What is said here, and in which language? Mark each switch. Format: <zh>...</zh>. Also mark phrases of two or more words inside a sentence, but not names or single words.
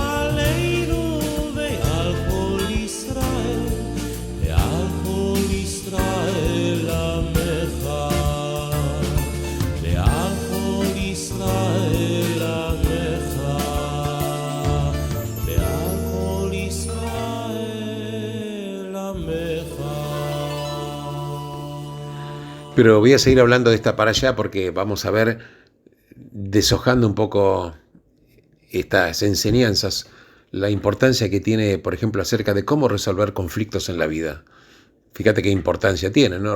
<he>ועל כל ישראל עמך, ועל כל ישראל עמך, ועל כל ישראל עמך.</he> <es>Pero voy a seguir hablando de esta para allá porque vamos a ver, deshojando un poco estas enseñanzas, la importancia que tiene, por ejemplo, acerca de cómo resolver conflictos en la vida. Fíjate qué importancia tiene, ¿no?</es>